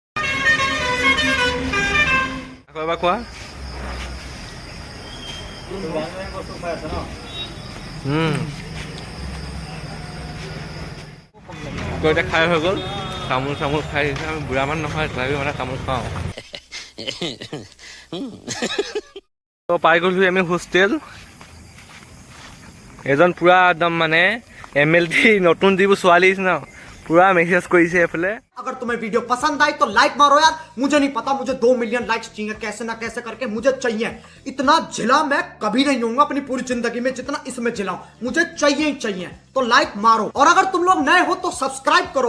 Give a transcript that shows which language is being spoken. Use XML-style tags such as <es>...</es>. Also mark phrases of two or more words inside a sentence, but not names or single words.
<as>আকৌ এবাৰ কোৱা। এতিয়া খাই হৈ গ'ল, তামোল খাই দিছে। আমি বুঢ়া মানুহ নহয়, তথাপিও মানে তামোল খাওঁ। পাই গ'লোঁ আমি হোষ্টেল। এজন পুৰা একদম মানে MLT নতুন যিবোৰ ছোৱালী ন, পুৰা মেছেজ কৰিছে এফালে।</as> <hi>अगर तुम्हें वीडियो पसंद आई तो लाइक मारो यार। मुझे नहीं पता, मुझे 2</hi> <en>million likes</en> <hi>चाहिए, कैसे ना कैसे करके मुझे चाहिए। इतना झिला मैं कभी नहीं होऊंगा अपनी पूरी जिंदगी में जितना इसमें झिलाऊं, मुझे चाहिए ही चाहिए। तो लाइक मारो, और अगर तुम लोग नए हो तो सब्सक्राइब करो।</hi>